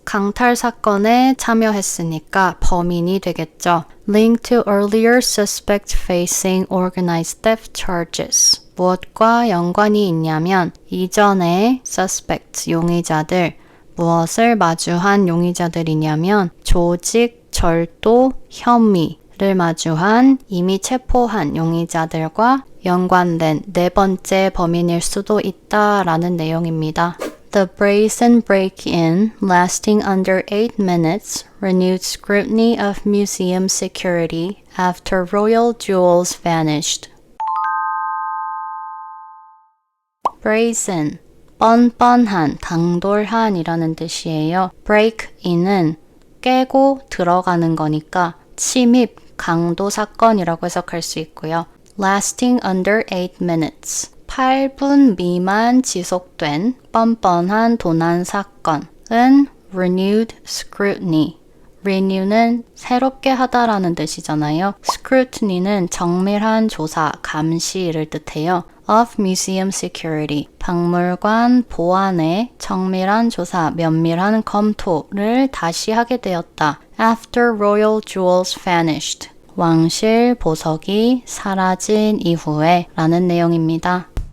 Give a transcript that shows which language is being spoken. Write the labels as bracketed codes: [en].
[ko] 강탈 사건에 참여했으니까 범인이 되겠죠. [en] Linked to earlier suspect facing organized theft charges. [ko] 무엇과 연관이 있냐면 이전에 suspect, 용의자들, 무엇을 마주한 용의자들이냐면 조직 절도 혐의를 마주한 이미 체포한 용의자들과 연관된 네 번째 범인일 수도 있다라는 내용입니다. [en] The brazen break-in, lasting under 8 minutes, renewed scrutiny of museum security after royal jewels vanished. [ko] brazen, 뻔뻔한, 당돌한이라는 뜻이에요. break-in은 깨고 들어가는 거니까 침입, 강도 사건이라고 해석할 수 있고요. [en] lasting under 8 minutes. [ko] 8분 미만 지속된 뻔뻔한 도난 사건은 [en] renewed scrutiny. [ko] renew는 새롭게 하다라는 뜻이잖아요. scrutiny는 정밀한 조사, 감시를 뜻해요. [en] of museum security. [ko] 박물관 보안의 정밀한 조사, 면밀한 검토를 다시 하게 되었다. [en] After royal jewels vanished. [ko] 왕실 보석이 사라진 이후에 라는 내용입니다.